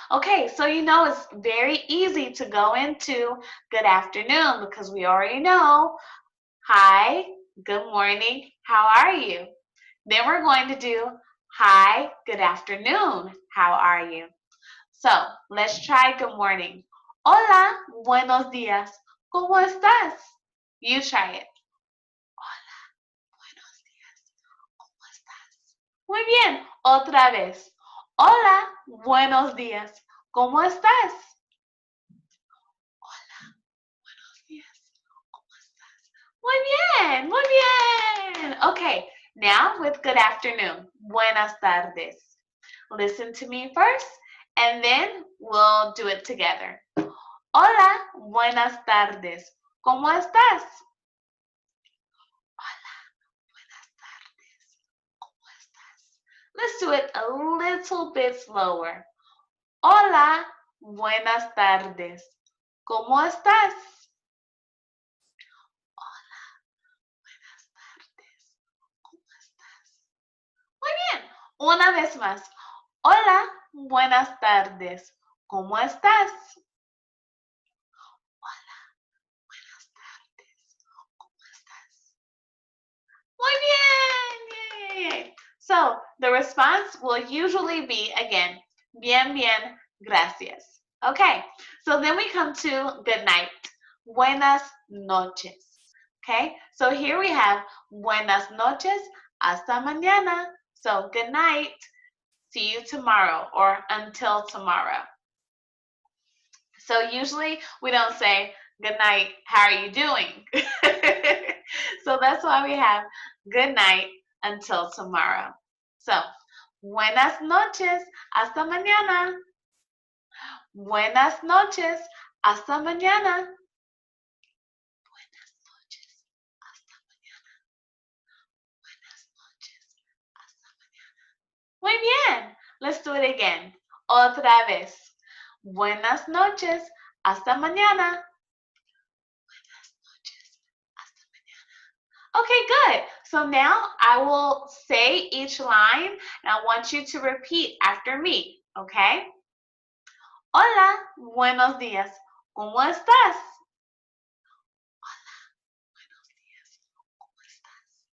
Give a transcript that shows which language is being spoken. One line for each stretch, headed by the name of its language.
English: Okay, so you know it's very easy to go into good afternoon because we already know, hi, good morning, how are you? Then we're going to do, hi, good afternoon, how are you? So let's try good morning.
Spanish: Hola, buenos días, ¿cómo estás?
English: You try it.
Spanish: Hola, buenos días, ¿cómo estás? Muy bien, otra vez. Hola, buenos días, ¿cómo estás? Hola, buenos días, ¿cómo estás? Muy bien, muy bien.
English: Okay, now with good afternoon.
Spanish: Buenas tardes.
English: Listen to me first, and then we'll do it together.
Spanish: Hola, buenas tardes. ¿Cómo estás? Hola, buenas tardes. ¿Cómo estás?
English: Let's do it a little bit slower.
Spanish: Hola, buenas tardes. ¿Cómo estás? Hola, buenas tardes. ¿Cómo estás? Muy bien. Una vez más. Hola, buenas tardes. ¿Cómo estás? Hola, buenas tardes. ¿Cómo estás? Muy bien.
English: Yay. So the response will usually be, again,
Spanish: bien, bien, gracias.
English: Okay, so then we come to good night.
Spanish: Buenas noches.
English: Okay, so here we have
Spanish: buenas noches, hasta mañana.
English: So good night, see you tomorrow, or until tomorrow. So usually we don't say, good night, how are you doing? So that's why we have good night until tomorrow.
Spanish: So, buenas noches, hasta mañana. Buenas noches, hasta mañana. Buenas noches, hasta mañana. Buenas noches, hasta mañana. Muy bien.
English: Let's do it again.
Spanish: Otra vez. Buenas noches, hasta mañana. Buenas noches, hasta mañana.
English: Okay, good. So now I will say each line and I want you to repeat after me, okay?
Spanish: Hola, buenos días. ¿Cómo estás? Hola, buenos días. ¿Cómo estás?